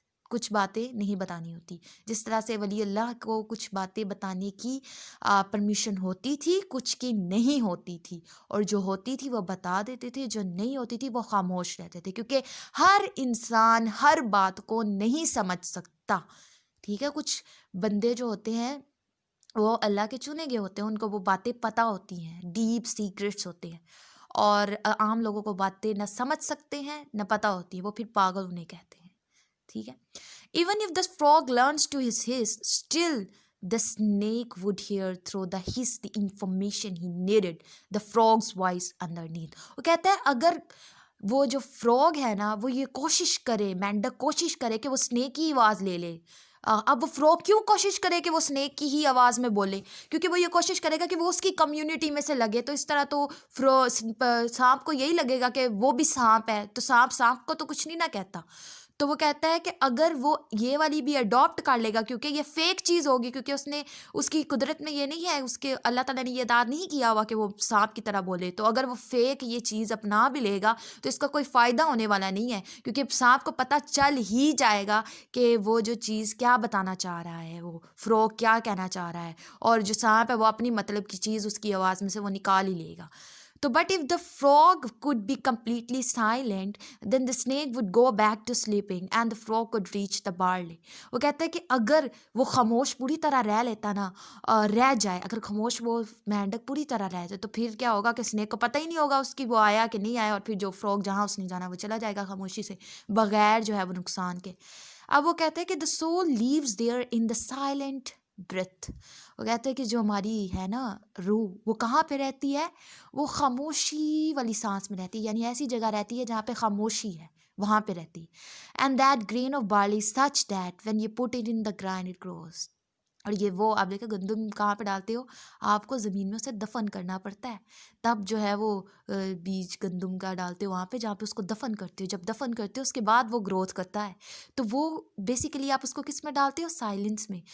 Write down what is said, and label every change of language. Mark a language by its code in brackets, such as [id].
[ur] کچھ باتیں نہیں بتانی ہوتی. جس طرح سے ولی اللہ کو کچھ باتیں بتانے کی پرمیشن ہوتی تھی، کچھ کی نہیں ہوتی تھی، اور جو ہوتی تھی وہ بتا دیتے تھے، جو نہیں ہوتی تھی وہ خاموش رہتے تھے، کیونکہ ہر انسان ہر بات کو نہیں سمجھ سکتا. ٹھیک ہے، کچھ بندے جو ہوتے ہیں وہ اللہ کے چنے گئے ہوتے ہیں، ان کو وہ باتیں پتہ ہوتی ہیں، ڈیپ سیکرٹس ہوتے ہیں، اور عام لوگوں کو باتیں نہ سمجھ سکتے ہیں نہ پتہ ہوتی ہے، وہ پھر پاگل انہیں کہتے ہیں. ٹھیک ہے. [en] Even if the frog learns to hiss, still the snake would hear through the hiss the information he needed, the frog's voice underneath. [ur] وہ کہتا ہے اگر وہ جو فراگ ہے نا، وہ یہ کوشش کرے، مینڈک کوشش کرے کہ وہ اسنیک کی آواز لے لے. اب وہ فراگ کیوں کوشش کرے کہ وہ اسنیک کی ہی آواز میں بولے؟ کیونکہ وہ یہ کوشش کرے گا کہ وہ اس کی کمیونٹی میں سے لگے. تو اس طرح تو سانپ کو یہی لگے گا کہ وہ بھی سانپ ہے، تو سانپ کو تو کچھ نہیں نہ کہتا. تو وہ کہتا ہے کہ اگر وہ یہ والی بھی اڈاپٹ کر لے گا، کیونکہ یہ فیک چیز ہوگی، کیونکہ اس کی قدرت میں یہ نہیں ہے، اس کے اللہ تعالیٰ نے یہ ادا نہیں کیا ہوا کہ وہ سانپ کی طرح بولے. تو اگر وہ فیک یہ چیز اپنا بھی لے گا تو اس کا کوئی فائدہ ہونے والا نہیں ہے، کیونکہ سانپ کو پتہ چل ہی جائے گا کہ وہ جو چیز کیا بتانا چاہ رہا ہے، وہ فروغ کیا کہنا چاہ رہا ہے، اور جو سانپ ہے وہ اپنی مطلب کی چیز اس کی آواز میں سے وہ نکال ہی لے گا. [en] تو but if the frog could be completely silent, then the snake would go back to sleeping and the frog could reach the barley. [ur] وہ کہتا ہے کہ اگر وہ خاموش پوری طرح رہ لیتا نا، رہ جائے، اگر خاموش وہ مینڈک پوری طرح رہ جائے، تو پھر کیا ہوگا کہ snake کو پتہ ہی نہیں ہوگا اس کی وہ آیا کہ نہیں آیا، اور پھر جو frog جہاں اس نے جانا وہ چلا جائے گا خاموشی سے، بغیر جو ہے وہ نقصان کے. اب وہ کہتے ہیں کہ [en] the soul lives there in the silent breath. [ur] وہ کہتے ہیں کہ جو ہماری ہے نا روح، وہ کہاں پہ رہتی ہے؟ وہ خاموشی والی سانس میں رہتی ہے، یعنی ایسی جگہ رہتی ہے جہاں پہ خاموشی ہے، وہاں پہ رہتی. [en] And that grain of barley such that when you put it in the ground it grows. [ur] اور یہ وہ آپ دیکھیں گندم کہاں پہ ڈالتے ہو، آپ کو زمین میں اسے دفن کرنا پڑتا ہے، تب جو ہے وہ بیج گندم کا ڈالتے ہو وہاں پہ جہاں پہ اس کو دفن کرتے ہو. جب دفن کرتے ہو اس کے بعد وہ گروتھ کرتا ہے، تو وہ بیسیکلی آپ اس کو کس میں ڈالتے ہو؟ سائلنس میں.